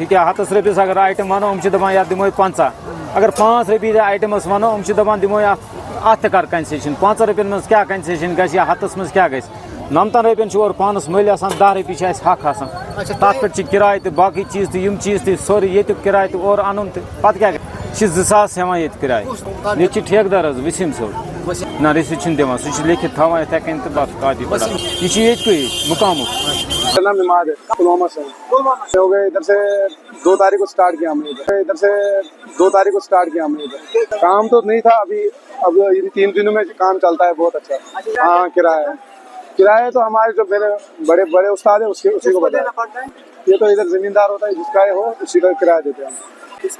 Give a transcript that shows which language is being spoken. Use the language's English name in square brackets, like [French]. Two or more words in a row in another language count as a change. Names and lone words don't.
[Kashmiri] ییٚکیٛاہ 100 رۄپیَس اگر آیٹَم وَنو یِم چھِ دَپان یَتھ دِمہوے 50 اگر 5 رۄپیہِ تہِ آیٹَمَس وَنو یِم چھِ دَپان دِمہوے اَتھ تہِ کَر کَنسیشَن 5 رۄپیَن منٛز کیٛاہ کَنسیشَن گژھِ یا 100 منٛز کیٛاہ گژھِ 90 رۄپیَن چھُ اورٕ پانَس مٔلۍ آسان 10 رۄپیہِ چھِ اَسہِ حق آسان تَتھ پٮ۪ٹھ چھِ کِراے تہِ باقٕے چیٖز تہِ یِم چیٖز تہِ سورُے ییٚتیُک کِراے تہِ اورٕ اَنُن تہٕ پَتہٕ کیٛاہ چھِ 2 ساس ہٮ۪وان ییٚتہِ کِراے ییٚتہِ چھِ ٹھیکہٕ دَر حظ وسیٖم صٲب نہ رٔسیٖد چھِنہٕ دِوان سُہ چھِ لیکھِتھ تھاوان یِتھَے کٔنۍ تہٕ بَس کاپی پٮ۪ٹھ یہِ چھِ ییٚتہِ مُقامُک [Urdu] میرا نام عماد ہے پلوامہ سے ہو گئے ادھر سے 2 تاریخ کو اسٹارٹ کیا ہم نے ادھر سے 2 تاریخ کو اسٹارٹ کیا ہم نے ادھر کام تو نہیں تھا ابھی اب ان 3 دنوں میں کام چلتا ہے بہت اچھا ہاں کرایہ تو ہمارے جو میرے بڑے استاد ہیں اسی کو بتایا یہ تو ادھر زمیندار ہوتا ہے جس کا ہو اسی کا کرایہ دیتے ہیں ہم